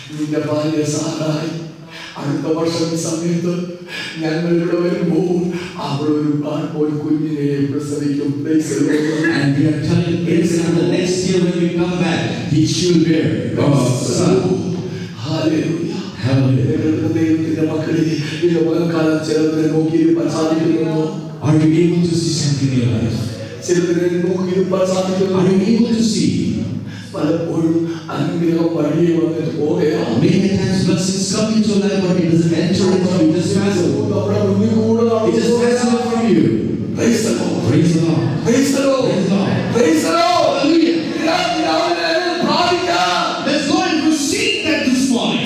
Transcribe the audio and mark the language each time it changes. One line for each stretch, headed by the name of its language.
Malayalam: അടുത്ത വർഷം സമയത്ത് ഞങ്ങൾ ഇവിടെ വരുമ്പോൾ അവിടെ ഒരു കുഞ്ഞിനെ പ്രസവിക്കും.
English: And we are telling Abraham the next year when we come back, he should bear God's son. Hallelujah. Hallelujah.
Malayalam: ദൈവത്തിന്റെ മക്കളെ ഈ ലോകകാലം ചിലരെ നോക്കിയിരിക്കാൻ സാധിക്കുന്നുണ്ടോ?
English: Are you able to see something in your life?
Malayalam: ചിലരെ നോക്കിയിരിക്കാൻ സാധിക്കുന്നുണ്ടോ?
English: Are you able to see?
Malayalam: പലപ്പോഴും അനുഗ്രഹം വഴിയെ വന്നിട്ട് പോവുകയാണ്.
English: Many times blessings come into your life, but it doesn't enter into you. It just passes away. It just passes away from you. Praise the Lord. Praise the Lord. Praise the Lord. Praise the Lord. Praise the Lord. Hallelujah. Let's go and receive that this morning.